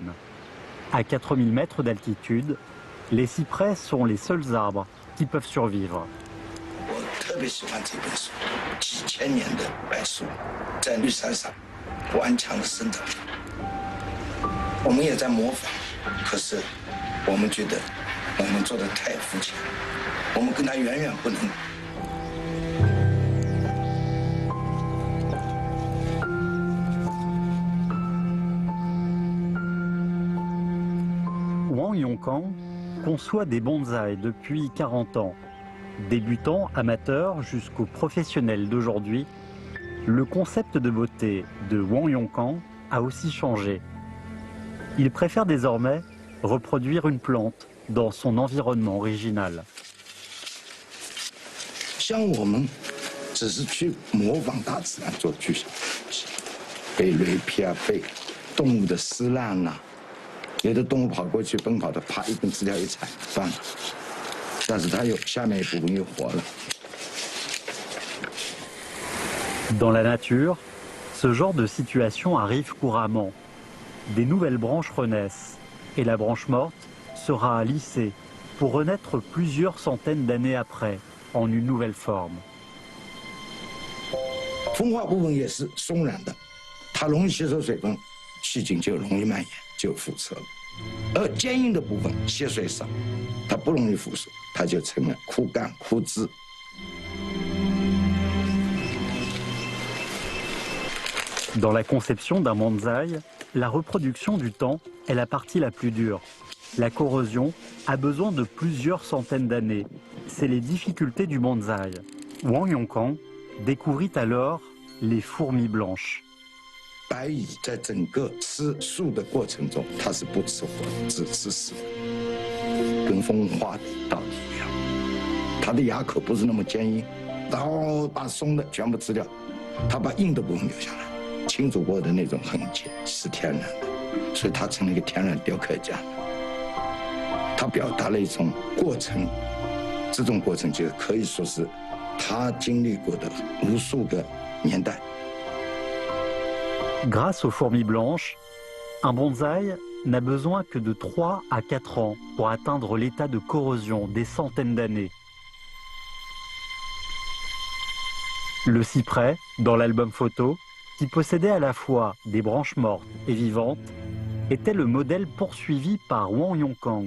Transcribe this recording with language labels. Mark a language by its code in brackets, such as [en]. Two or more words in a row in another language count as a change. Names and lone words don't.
[fr] À 4000 mètres d'altitude, les cyprès sont les seuls arbres qui peuvent survivre. [zh] 特别喜欢这本书，几千年的柏树在绿山上顽强的生长。我们也在模仿，可是我们觉得我们做的太肤浅，我们跟他远远不能。 [fr] Wang Yongkang conçoit des bonsaïs depuis 40 ans. Débutant, amateur jusqu'aux professionnels d'aujourd'hui, le concept de beauté de Wang Yongkang a aussi changé. Il préfère désormais reproduire une plante dans son environnement original. [zh] 像我们只是去模仿大自然做具象东西，被雷劈啊，被动物的撕烂啊，有的动物跑过去奔跑的，啪一根枝条一踩断了，但是它有下面一部分又活了。 [fr] Dans la nature, ce genre de situation arrive couramment. Des nouvelles branches renaissent et la branche morte sera lissée pour renaître plusieurs centaines d'années après en une nouvelle forme. [zh] 风化部分也是松软的，它容易吸收水分，细菌就容易蔓延，就腐蚀了。而坚硬的部分吸水少，它不容易腐蚀，它就成了枯干枯枝。 [fr] Dans la conception d'un bonsaï, la reproduction du temps est la partie la plus dure. La corrosion a besoin de plusieurs centaines d'années. C'est les difficultés du bonsaï. Wang Yongkang découvrit alors les fourmis blanches. [zh] 白蚁在整个吃树的过程中，它是不吃活的，只吃死的，跟风化到底一样。它的牙口不是那么坚硬，然后把松的全部吃掉，它把硬的部分留下来。清煮过的那种痕迹是天然的，所以它成了一个天然雕刻家。它表达了一种过程，这种过程就可以说是他经历过的无数个年代。 [fr] Grâce aux fourmis blanches, un bonsaï n'a besoin que de 3 à 4 ans pour atteindre l'état de corrosion des centaines d'années. Le cyprès, dans l'album photo, qui possédait à la fois des branches mortes et vivantes, était le modèle poursuivi par Wang Yongkang.